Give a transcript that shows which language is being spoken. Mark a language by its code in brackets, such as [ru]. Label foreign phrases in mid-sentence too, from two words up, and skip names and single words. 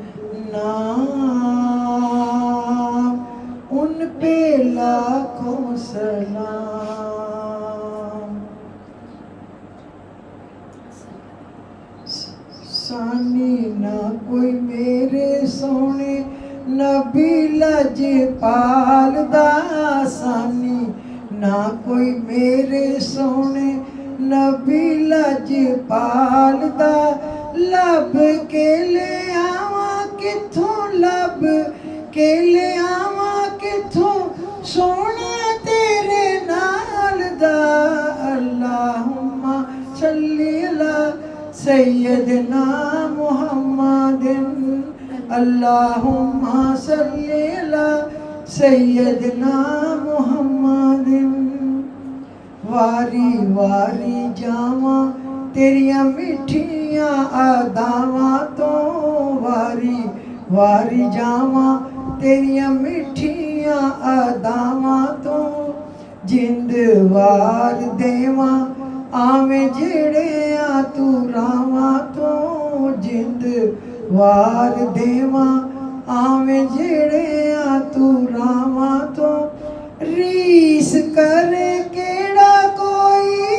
[pa] نام، [ur] ان پہ لاکھوں سلام، [pa] ثانی نہ کوئی میرے سونے نبی لجپال دا، ثانی نہ کوئی میرے سونے نبی لجپال دا، لب کے لے آواں کتھوں، لب کے لے آواں کتھوں سونا تیرے نال دا، [ar] اللہم صلی علی سیدنا محمد، اللہم صلی علی سیدنا محمد، [pa] واری واری جاواں تیریاں میٹھیاں اداواں تو، واری واری جاواں تیریاں میٹھیاں اداواں تو، جند وار دیواں آویں جڑے آ تو راواں تو، جند وار دیواں آویں جڑے آ تو راواں تو، ریس کرے کیڑا کوئی،